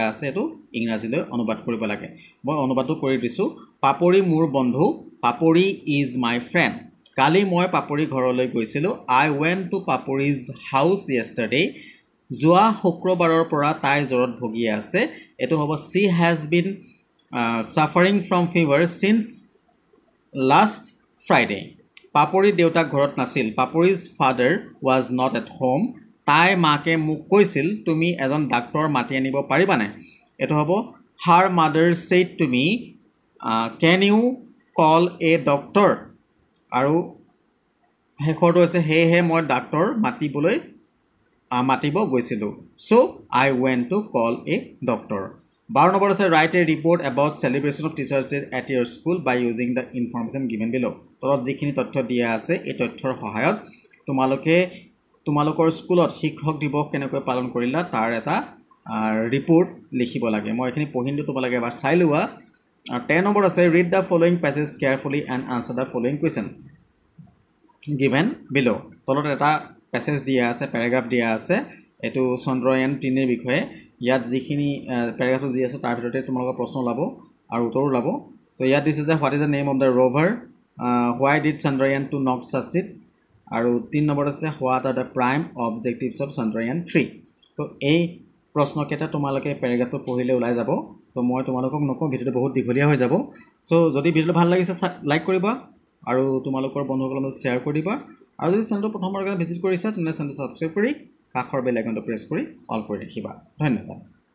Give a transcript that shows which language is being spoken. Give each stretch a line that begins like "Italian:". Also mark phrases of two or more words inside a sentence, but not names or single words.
Assamese: আছে এটো ইংৰাজীলৈ অনুবাদ কৰিব লাগে মই অনুবাদটো কৰি দিছো পাপৰি মোৰ বন্ধু
English: Papori is my friend
Assamese: কালি মই পাপৰি ঘৰলৈ গৈছিলো
English: I went to Papori's house yesterday
Assamese: যোৱা শুক্ৰবাৰৰ পৰা তাই জ্বৰত ভুগি আছে এটো
English: হ'ব she has been suffering from fever since last Friday
Assamese: Papori দেউতা ঘৰত নাছিল
English: Papori's father was not at home
Assamese: তাই মাকে মোক কৈছিল তুমি এজন ডাক্তৰ মাতি আনিব পাৰিবানে এটো হ'ব
English: her mother said to me can you call a doctor
Assamese: আৰু হেখৰটো আছে হে মই ডাক্তৰ মাতিব গৈছিলো
English: so I went to call a doctor
Assamese: 12 নম্বৰ আছে
English: write a report about celebration of teachers day at your school by using the information given below
Assamese: তলত যিখিনি তথ্য দিয়া আছে এই তথ্যৰ সহায়ত তোমালোকৰ স্কুলত শিক্ষক দিৱস কেনেকৈ পালন কৰিলা তাৰ এটা ৰিপোৰ্ট লিখিব লাগে মই এখিনি পঢ়িনটো তোমালোকে এবাৰ চাই লোৱা 10 নম্বৰ আছে
English: read the following passage carefully and answer the following question given below
Assamese: তলত এটা প্যাসেজ দিয়া আছে প্যাৰাগ্ৰাফ দিয়া আছে এটো চন্দ্ৰয়ান 3 এৰ বিষয়ে ইয়াত যিখিনি প্যাৰাগ্ৰাফটো যি আছে তাৰ ভিতৰতে তোমালোকৰ প্ৰশ্ন লাভ আৰু উত্তৰ লাভ তো ইয়াত দিছে যে what
English: is the name of the rover why did Chandrayaan 2 not succeed
Assamese: আৰু 3 নম্বৰ আছে
English: what are the prime objectives of Chandrayaan 3
Assamese: তো এই প্ৰশ্নকেইটা তোমালোকে প্যাৰাগ্ৰাফটো পঢ়িলে ওলাই যাব তো মই তোমালোকক নকওঁ ভিডিওটো বহুত দীঘলীয়া হৈ যাব সো যদি ভিডিওটো ভাল লাগিছে লাইক কৰিবা আৰু তোমালোকৰ বন্ধুসকলৰ লগত শেয়াৰ কৰি দিবা আৰু যদি চেনেলটো প্ৰথমবাৰৰ কাৰণে ভিজিট কৰিছা তেনে চেনেলটো সাবস্ক্ৰাইব কৰি কাষৰ বেল আইকনটো প্ৰেছ কৰি অল কৰি ৰাখিবা ধন্যবাদ